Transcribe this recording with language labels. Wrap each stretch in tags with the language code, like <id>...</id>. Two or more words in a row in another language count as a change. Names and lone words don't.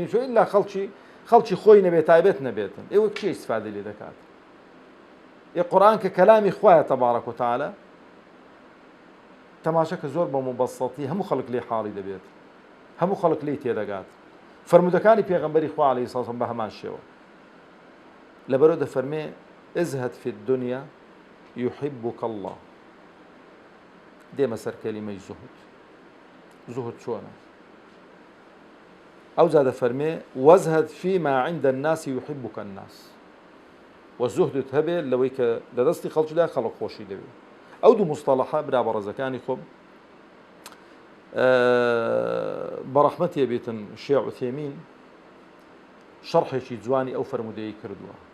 <ckb>نووسیوە ئیلا خەڵکی خۆی نەبێت تایبەت نەبێتن ئێوە کێ ئیستیفادە لێ دەکات قورئان کە کەلامی خوایە</ckb> <ar>تەبارەک و تەعالە</ar> <ckb>تەماشا کە زۆر بە مبەسەطی هەموو خەڵک لێ حاڵی دەبێت هەموو خەڵک لێی تێدەگات فرمودەکانی پێغەمبەری خوا</ckb> <ar>عەلەیهی سەڵام</ar> <ckb>بە هەمان شێوە لەبەرەوە دەفەرمێ</ckb> <ar>ئزهد فی الدنیا يحبك الله</ar> <ckb>دێمە سەر کەلیمەی زوهد چۆنە ئەو جا دەفەرمێ</ckb> <ar>وەزهد فيما عند الناس يحبك الناس</ar> <ckb>وەزوهدت هەبێ لەوەی کە لە دەستی خەڵکیدا خەڵک خۆشی دەوێت ئەو دوو مستەڵەحە برا بەڕێزەکانی خۆم بەڕەحمەتێ بێتن شێخ عوثێمین شەرحێکی جوانی ئەو فەرمودەیەی کردووە</ckb>